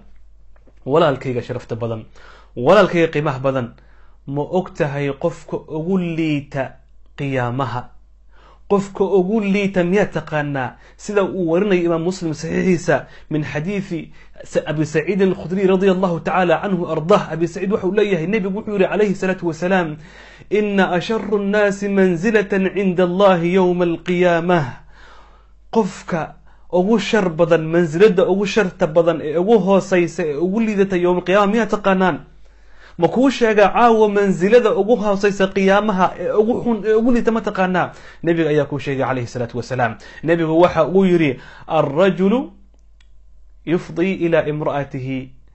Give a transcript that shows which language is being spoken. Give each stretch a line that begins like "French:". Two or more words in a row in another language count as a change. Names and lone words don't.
Somali: walaalkayga sharafta badan, walaalkayga qiimaha badan, ma ogtahay qofka ugu liita qiyaamaha, qofka ugu liita miyaa taqaanaa sida uu warinayo imaam muslim saxiixiisa
Arabic: من حديث أبي سعيد الخدري رضي الله تعالى عنه
Somali: ardah. abi saciid wuxuu leeyahay nabigu wuxuu yiri
Arabic: عليه الصلاة والسلام: إن أشر الناس منزلة عند الله يوم القيامة.
Somali: qofka ugu shar badan, manzilada ugu sharta badan ee ugu hooseysa ee ugu liidata
Arabic: يوم القيامة
Somali: miyaa taqaanaan? ma kuu sheega caawa manzilada ugu hooseysa qiyaamaha ee ugu xun ee ugu liita ma taqaanaa? nabiga ayaa kuu sheegay
Arabic: عليه الصلاة والسلام.
Somali: nabigu waxa uu yiri:
Arabic: الرجل يفضي إلى امرأته.